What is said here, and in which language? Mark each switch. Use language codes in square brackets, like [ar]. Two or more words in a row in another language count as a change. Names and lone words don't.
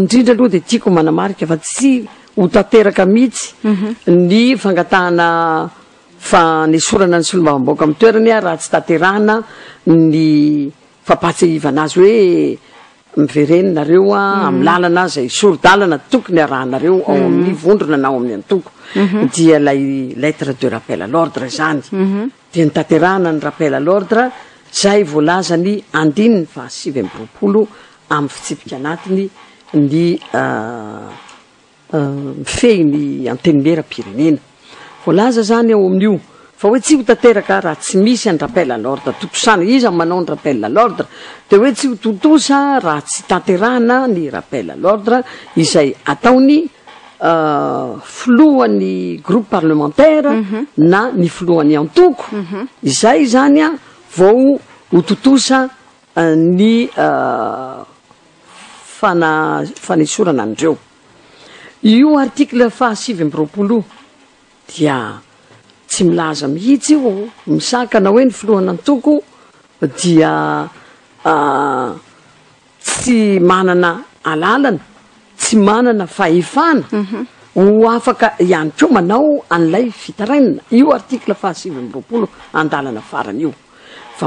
[mg] indrindra aloha de tiako manamarika fa tsy ho tanteraka mihitsy ny fangatahana fa nesorana ny solombavambaoka amin'ny toerany a raha tsy tanterahana ny fampatsahivana azy hoe mivereninareo amin'ny lalana zay soro-dalana tokony arahanareo ao amin'ny vondrona na ao amin'ny antoko dia lay [fr] lettre de rappel à l'ordre [mg] zany dia ny tanterahana ny [fr] rappel à l'ordre [mg] zay voalaza ny andininy fa 7 amin'ny fitsipika anatiny ny mifehiny antenimera-pirenena voalaza zany ao amin'io fa hoe tsy ho tanteraka raha tsy misy ny [fr] rappel à l'ordre [mg] totosana izy manao ny [fr] rappel à l'ordre [mg] de hoe tsy ho totosa raha tsy tanterahana ny [fr] rappel à l'ordre [mg] izay ataony filohan'ny [fr] groupe parlementaire [mg] na ny filohan'ny antoko izay zany a vao ho totosa ny fanesorana andreo io article fa 7 dia tsy milaza mihitsy io misakana hoe ny filohan'ny antoko dia tsy manana alalana tsy manana fahefana ho afaka ihany koa manao an'ilay fitarainana io article fa 7 andalana farany io fa